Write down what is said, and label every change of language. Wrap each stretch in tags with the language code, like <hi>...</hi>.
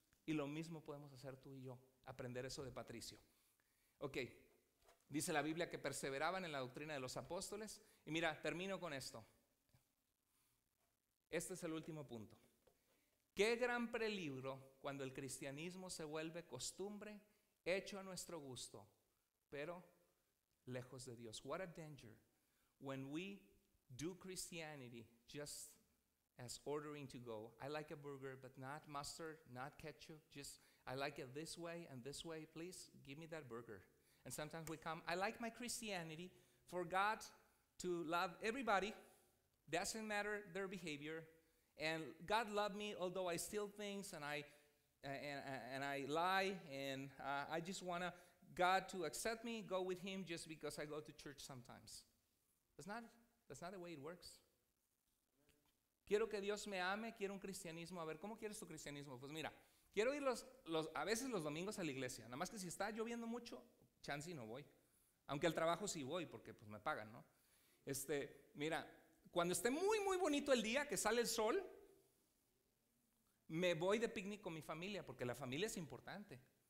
<es>Y lo mismo podemos hacer tú y yo, aprender eso de Patricio. Ok, dice la Biblia que perseveraban en la doctrina de los apóstoles. Y mira, termino con esto. Este es el último punto. Qué gran peligro cuando el cristianismo se vuelve costumbre hecho a nuestro gusto, pero lejos de Dios.</es> <en>What a danger when we do Christianity just as ordering to go. I like a burger, but not mustard, not ketchup. Just, I like it this way and this way. Please give me that burger. And sometimes we come, I like my Christianity for God to love everybody. Doesn't matter their behavior. And God loved me, although I steal things and I lie. And I just want God to accept me, go with Him just because I go to church sometimes. That's not the way it works.</en> <es>Quiero que Dios me ame, quiero un cristianismo. A ver, ¿cómo quieres tu cristianismo? Pues mira, quiero ir a veces los domingos a la iglesia. Nada más que si está lloviendo mucho, chance y no voy. Aunque al trabajo sí voy porque pues me pagan, ¿no? Mira, cuando esté muy, muy bonito el día, que sale el sol, me voy de picnic con mi familia, porque la familia es importante.</es>